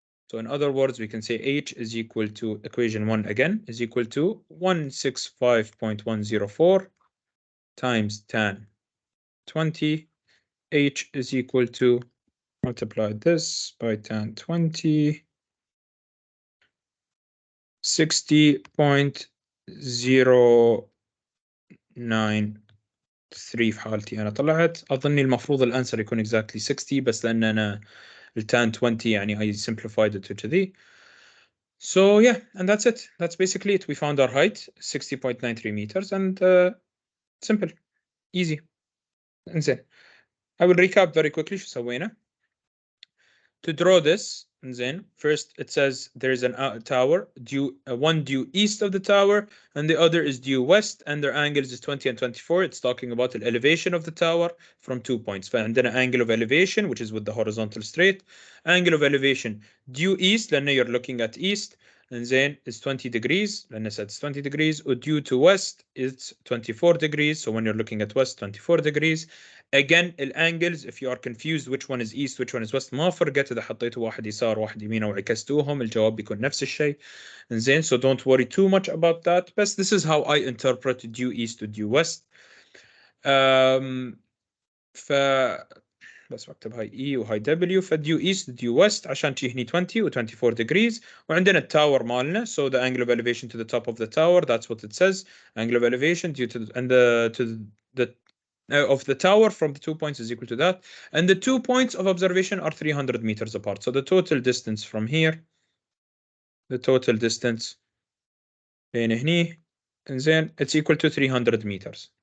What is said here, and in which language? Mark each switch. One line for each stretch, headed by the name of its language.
English: So in other words, we can say h is equal to equation 1 again is equal to 165.104 times tan 20. H is equal to, multiply this by tan 20, 60.093 في حالتي أنا طلعت.
Arabic: أظني المفروض الأنسر يكون exactly 60, بس لأن أنا التان 20 يعني
English: I simplified it to the. So yeah, and that's it. That's basically it. We found our height, 60.93 meters, and simple, easy. انزين I will recap very quickly
Arabic: شو سوينا.
English: To draw this, then first it says there is a tower due one due east of the tower and the other is due west, and their angles is 20 and 24. It's talking about the elevation of the tower from 2 points.
Arabic: فعندنا
English: angle of elevation which is with the horizontal straight, angle of elevation due east لأنه you're looking at east, and then it's 20 degrees لأنه it's 20 degrees, or due to west it's 24 degrees, so when you're looking at west 24 degrees.
Arabic: Again الانجلز if you are confused which one is east which one is west ما فرقت اذا حطيتوا واحد يسار واحد يمين او عكستوهم الجواب بيكون نفس الشيء.
English: زين so don't worry too much about that, بس this is how I interpret due east to due west.
Arabic: ف بس بكتب هاي E وهاي W، فديو east due west عشان تجي هني 20 و 24 degrees، وعندنا التاور مالنا
English: so the angle of elevation to the top of the tower that's what it says, angle of elevation due to the of the tower from the 2 points is equal to that, and the 2 points of observation are 300 meters apart, so the total distance from here, the total distance
Arabic: بين هني زين
English: it's equal to 300 meters.